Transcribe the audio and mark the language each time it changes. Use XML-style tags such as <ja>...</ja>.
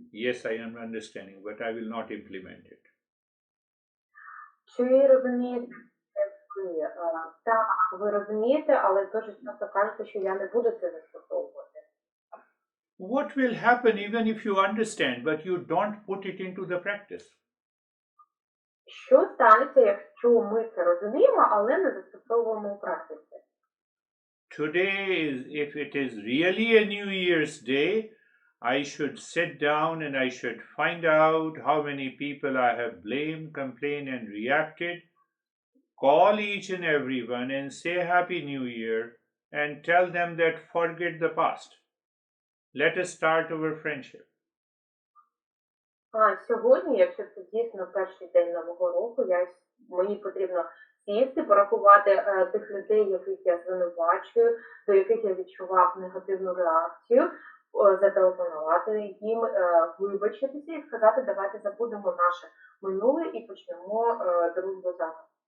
<en>Yes, I am understanding, but I will not implement it.</en> <uk>Чи розумієте ви? Так, ви розумієте, але дуже часто кажете, що я не буду це застосовувати.</uk> <en>What will happen even if you understand, but you don't put it into the practice?</en> <uk>Що станеться, якщо ми це розуміємо, але не застосовуємо у практиці?</uk> <en>Today, if it is really a New Year's Day, I should sit down and I should find out how many people I have blamed, complained, and reacted. Call each and everyone and say Happy New Year and tell them that forget the past. Let us start our friendship.</en> <uk>Сьогодні, якщо це дійсно перший день Нового року, мені потрібно сісти, порахувати тих людей, яких я звинувачую, до яких я відчував негативну реакцію, зателефонувати їм, вибачитися і сказати, давайте забудемо наше минуле і почнемо дружбу заново.</uk>